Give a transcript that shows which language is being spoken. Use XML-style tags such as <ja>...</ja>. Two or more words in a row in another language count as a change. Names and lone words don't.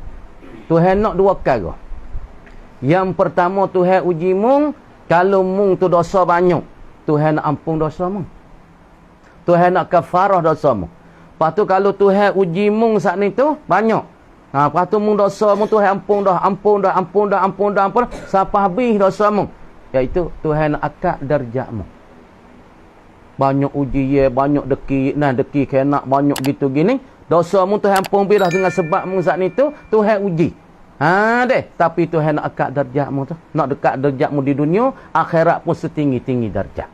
<ms>Tuhan nak 2 perkara. Yang pertama Tuhan uji mung, kalau mung tu dosa banyak, Tuhan nak ampun dosa mung. Tuhan nak kafarah dosa mung. Lepas tu kalau Tuhan uji mung saat ni tu banyak. Lepas tu mung dosa mung Tuhan ampun dah. Sampai habis dosa mung. Iaitu Tuhan nak akak darjat mung. Banyak uji banyak deki kena banyak gitu gini. Dosa mu Tuhan ampun dah dengan sebab mu saat ni tu Tuhan uji. Tapi Tuhan nak angkat darjat mu tu. Nak dekat darjat mu di dunia, akhirat pun setinggi-tinggi darjat.</ms>